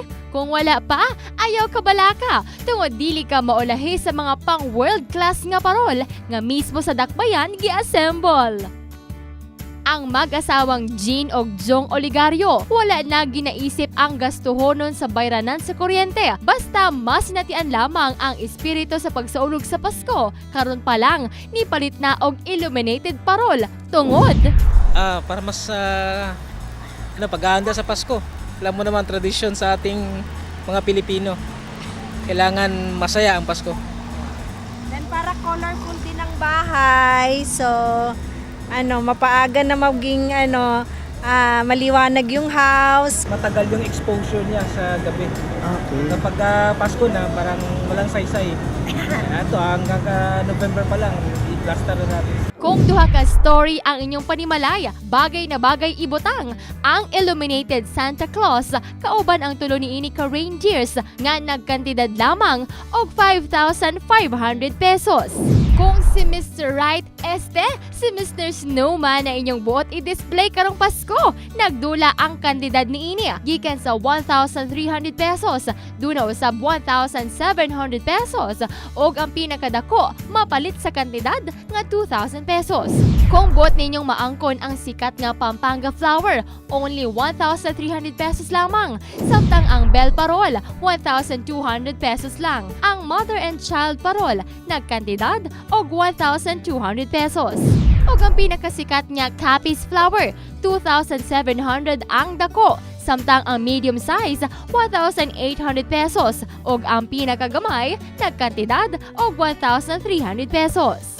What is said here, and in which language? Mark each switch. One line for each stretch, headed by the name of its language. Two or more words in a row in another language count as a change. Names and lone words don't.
Cebuano: Kung wala pa, ayaw kabalaka. Tungod dili ka maulahi sa mga pang
English: world class
Cebuano: nga parol nga mismo sa dakbayan gi-assemble. Ang mag-asawang Jean ug Jong Oligario wala na ginaisip ang gastuhonon sa bayranan sa kuryente. Basta mas natian lamang ang espiritu sa pagsaulog sa Pasko. Karon pa lang, nipalit na og illuminated parol. Tungod Para mas pag-aanda sa Pasko.
Filipino: Alam mo naman tradisyon sa ating mga Pilipino. Kailangan masaya ang Pasko. Then para colorful din ang bahay. So, mapaaga na maging maliwanag yung house. Matagal yung exposure niya sa gabi. Okay. Kapag Pasko na, parang walang saysay. Ito, hanggang November pa lang, i-plaster na natin.
Cebuano: kung duha ka story ang inyong panimalay, bagay na bagay ibutang ang illuminated Santa Claus kauban ang tulo niini ka reindeers nga nagkantidad lamang og 5,500 pesos. Kung si Mr. Right si Mr. Snowman na inyong buot i-display karong Pasko, nagdula ang kantidad niini gikan sa 1,300 pesos, duna usab 1,700 pesos ug ang pinakadako mapalit sa kantidad nga 2,000 pesos. Kung buot ninyong maangkon ang sikat nga Pampanga flower, only 1,300 pesos lamang. Samtang ang bell parol, 1,200 pesos lang. Ang
English: mother and child
Cebuano: parol, nagkantidad og 1,200 pesos. Ug ang pinakasikat nga Capiz flower, 2,700 ang dako. Samtang ang
English: medium size,
Cebuano: 1,800 pesos. Ug ang pinakagamay, nagkantidad og 1,300 pesos.